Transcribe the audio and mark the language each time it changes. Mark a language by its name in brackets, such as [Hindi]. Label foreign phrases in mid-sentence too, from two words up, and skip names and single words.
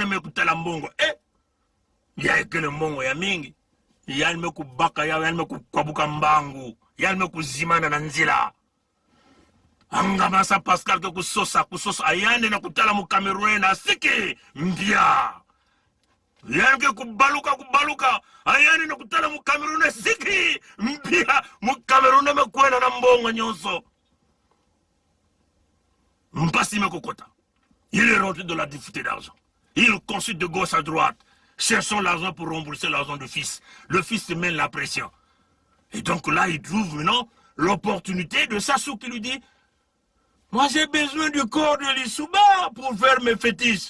[Kituba (Democratic Republic of Congo)] me kutala mbongo ya ekele mbongo ya mingi yani me kubaka yani me kwabuka mbangu yani me kuzimana na nzila Ngamassa Pascal ke kusosa ayande na kutala mu Cameroun na siki mbia yani ke kubaluka ayande na kutala mu Cameroun na siki mbia mu Cameroun me kwena na mbongo nyonso mpasi me kokota. [French] Il est rentré de la difficulté d'argent. Il consulte de gauche à droite, cherchant l'argent pour rembourser l'argent du fils. Le fils se mène la pression. Et donc là, il trouve maintenant l'opportunité de Sassou qui lui dit moi, j'ai besoin du corps de Lissouba pour faire mes fétiches.